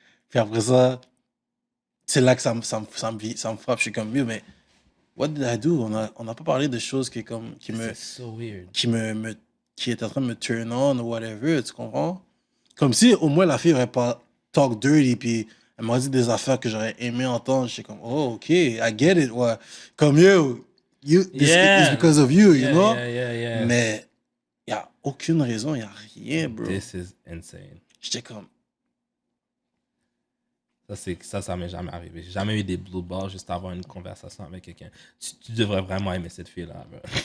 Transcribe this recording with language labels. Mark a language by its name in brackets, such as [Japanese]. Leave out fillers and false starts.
[French] Puis après ça, c'est là que ça me frappe. Je suis comme, mais [English] what did I do? [French] On n'a pas parlé de choses qui C'est so weird. qui est en train de me [English] turn on [French] ou whatever, tu comprends? Comme si au moins la fille n'aurait pas [English] talk dirty, [French] puis elle m'a dit des affaires que j'aurais aimé entendre. Je suis comme, oh, ok, [English] I get it. [French] Ouais. [English] Comme this is because of you, you know? Yeah. [French] Mais il n'y a aucune raison, il n'y a rien, bro. [English] This is insane. [French] J'étais comme, Ça m'est jamais arrivé. J'ai jamais eu des blue balls juste avoir une conversation avec quelqu'un. Tu devrais vraiment aimer cette fille-là, bro.